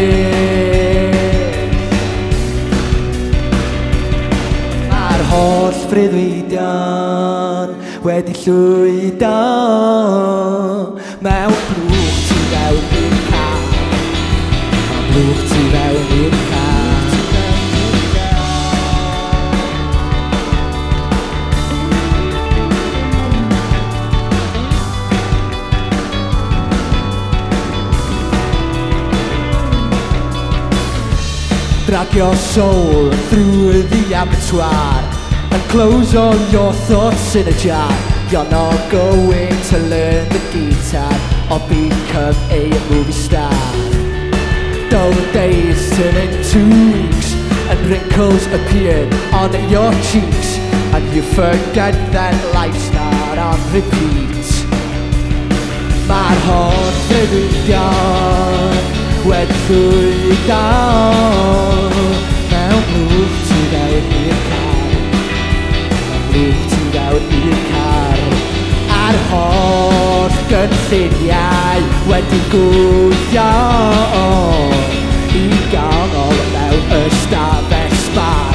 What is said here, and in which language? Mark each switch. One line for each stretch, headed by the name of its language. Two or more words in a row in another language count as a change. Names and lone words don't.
Welsh: Mae'r holl freuddwydion wedi llwydo mewn blwch tu fewn i'r car. Blwch tu fewn i'r car.
English: Drag your soul through the abattoir and close all your thoughts in a jar. You're not going to learn the guitar or become a movie star. Dull days turn into weeks and wrinkles appear on your cheeks, and you forget that life's not on repeat.
Welsh: Mae'r holl freuddwydion wedi llwydo mewn blwch tu fewn i'r car. Mewn blwch tu fewn i'r car. A'r holl gynlluniau wedi gwythio I gongol mewn ystafell bar.